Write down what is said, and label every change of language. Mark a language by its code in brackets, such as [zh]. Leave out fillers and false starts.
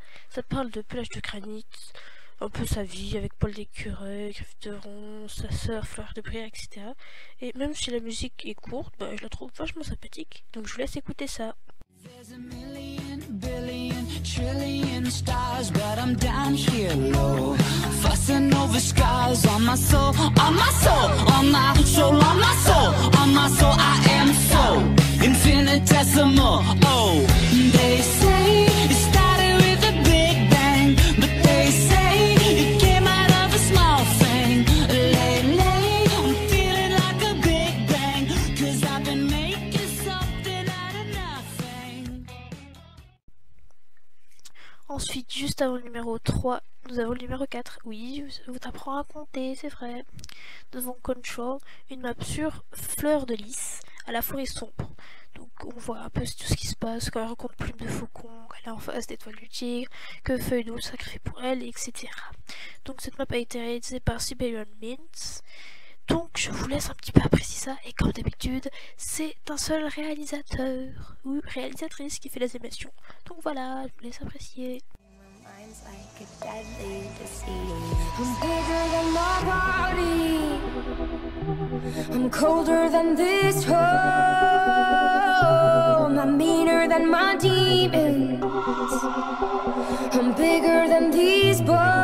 [fr] Ça parle de pelage de granit, un peu sa vie avec Paul d'écureuil, Griffe de Ron, sa sœur Fleur de Brière, etc. Et même si la musique est courte, je la trouve vachement sympathique, donc je vous laisse écouter ça. [en] There's a million, billion, trillion stars, but I'm down here low, fussing over scars on my soul, on my soul, on my soul, on my soul, on my soul. I am so infinitesimal. Oh, they say it started with a big bang, but they say it came out of a small thing. Lately, I'm feeling like a big bang, 'cause I've been making something out of nothing. [fr] Ensuite, juste avant le numéro 3, nous avons le numéro 4. Oui, vous t'apprends à compter, c'est vrai. Nous avons Control, une map sur Fleur de Lys, à la forêt sombre. Donc on voit un peu tout ce qui se passe quand elle rencontre Plume de Faucon, qu'elle est en face d'Étoile du Tigre, que Feuille d'eau sacrifie pour elle, etc. Donc cette map a été réalisée par Siberian Mints. Donc je vous laisse un petit peu apprécier ça, et comme d'habitude, c'est un seul réalisateur ou réalisatrice qui fait les animations. Donc voilà, je vous laisse apprécier. [en] Mine's like a deadly disease. I'm bigger than my body. I'm colder than this home. I'm meaner than my demons. I'm bigger than these bones.